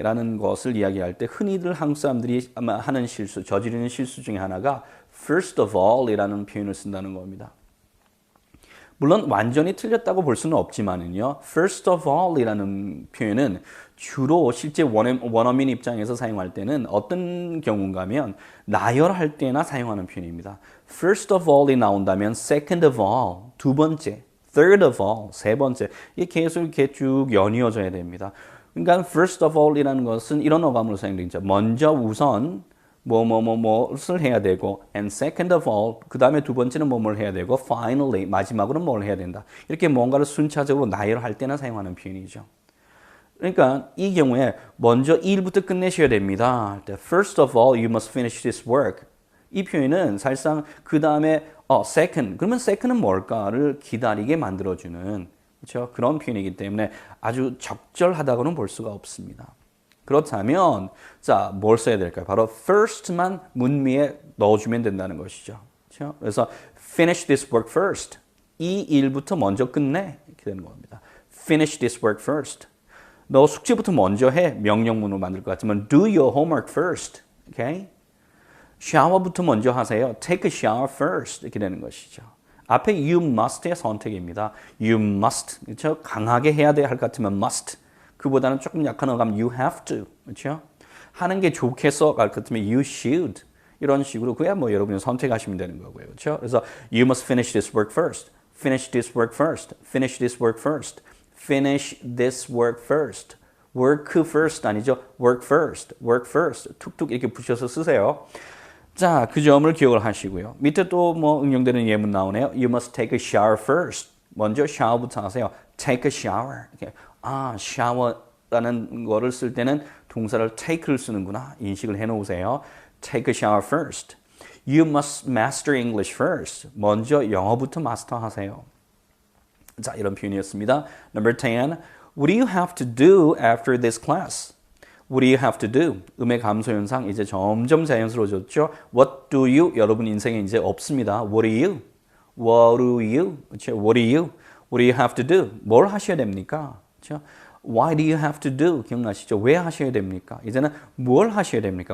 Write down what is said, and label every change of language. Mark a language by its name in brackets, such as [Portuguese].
[Korean] 라는 것을 이야기할 때 흔히들 한국 사람들이 아마 하는 실수, 저지르는 실수 중에 하나가 first of all 이라는 표현을 쓴다는 겁니다. 물론 완전히 틀렸다고 볼 수는 없지만은요. [English] First of all [Korean] 이라는 표현은 주로 실제 원어민 입장에서 사용할 때는 어떤 경우인가 하면 나열할 때나 사용하는 표현입니다. First of all이 나온다면 [English] second of all, [Korean] 두 번째, [English] third of all, [Korean] 세 번째. 이게 계속 이렇게 쭉 연이어져야 됩니다. 그러니까 first of all이라는 것은 이런 어감으로 사용되죠. 먼저 우선 뭐를 해야 되고 [English] and second of all [Korean] 그 다음에 두 번째는 뭐를 해야 되고 finally 마지막으로는 뭘 해야 된다. 이렇게 뭔가를 순차적으로 나열할 때나 사용하는 표현이죠. 그러니까 이 경우에 먼저 이 일부터 끝내셔야 됩니다. [English] First of all you must finish this work. [Korean] 이 표현은 사실상 그 다음에 second 그러면 second은 뭘까를 기다리게 만들어주는 그렇죠? 그런 표현이기 때문에 아주 적절하다고는 볼 수가 없습니다. 그렇다면 자, 뭘 써야 될까요? 바로 first만 문미에 넣어주면 된다는 것이죠. 그렇죠? 그래서 [English] finish this work first. [Korean] 이 일부터 먼저 끝내. 이렇게 되는 겁니다. [English] Finish this work first. [Korean] 너 숙제부터 먼저 해. 명령문으로 만들 것 같지만 [English] do your homework first. [Korean] Okay? 샤워부터 먼저 하세요. [English] Take a shower first. [Korean] 이렇게 되는 것이죠. 앞에 you must의 선택입니다. [English] You must. 그렇죠? [Korean] 강하게 해야 돼 할 것 같으면 must. 그보다는 조금 약한 어감 [English] you have to. [Korean] 그렇죠? 하는 게 좋겠어 할 것 같으면 [English] you should. [Korean] 이런 식으로 그야 뭐 여러분이 선택하시면 되는 거고요. 그렇죠? 그래서 [English] you must finish this work first. Finish this work first. Finish this work first. Finish this work first. work first [Korean] 아니죠. [English] work first. work first. [Korean] 툭툭 이렇게 붙여서 쓰세요. 자, 그 점을 기억을 하시고요. 밑에 또 뭐 응용되는 예문 나오네요. [English] You must take a shower first. [Korean] 먼저 샤워부터 하세요. [English] Take a shower. [Korean] 이렇게. 아, 샤워라는 거를 쓸 때는 동사를 take를 쓰는구나. 인식을 해놓으세요. [English] Take a shower first. You must master English first. [Korean] 먼저 영어부터 마스터하세요. 자, 이런 표현이었습니다. [English] Number 10. What do you have to do after this class? What do you have to do? [Korean] 음의 감소 현상 이제 점점 자연스러워졌죠. [English] What do you? [Korean] 여러분 인생에 이제 없습니다. [English] What do you? What do you? [Korean] 그렇죠? [English] What do you? What do you have to do? [Korean] 뭘 하셔야 됩니까? 그렇죠? [English] Why do you have to do? [Korean] 기억나시죠? 왜 하셔야 됩니까? 이제는 뭘 하셔야 됩니까?